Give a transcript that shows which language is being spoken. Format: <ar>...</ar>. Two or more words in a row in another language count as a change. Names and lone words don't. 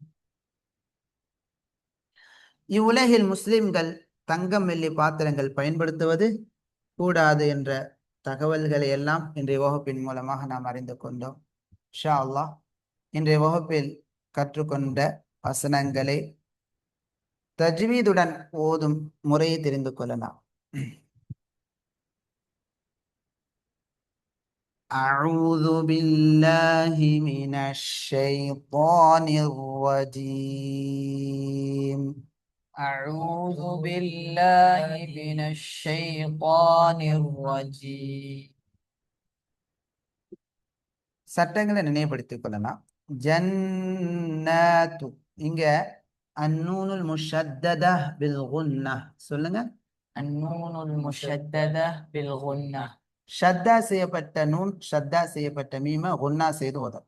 <ta>இவ்வுலகில் முஸ்லிம்கள் தங்கம் வெள்ளி பாத்திரங்கள் பயன்படுத்துவது கூடாது என்ற தகவல்களை எல்லாம் இன்றைய வகுப்பின் மூலமாக நாம் அறிந்து கொண்டோம்.</ta> <ar>إن شاء الله</ar> <ta>இன்றைய வகுப்பில் கற்றுக்கொண்ட வசனங்களை தஜ்வீதுடன் ஓதும் முறையை தெரிந்து கொள்ளலாம்.</ta> <ar>أعوذ بالله من الشيطان الرجيم. أعوذ بالله من الشيطان الرجيم.</ar> <ta>சட்டங்களை நினைவுபடுத்திக் கொள்ளலாம். ஜன்னாத்து, இங்க</ta> <ar>النون المشددة بالغنة,</ar> <ta>சொல்லுங்க.</ta> <ar>النون المشددة بالغنة.</ar> <ta>ஷத்தா செய்யப்பட்ட நூன், ஷத்தா செய்யப்பட்ட மீம குன்னா செய்து ஓதும்.</ta>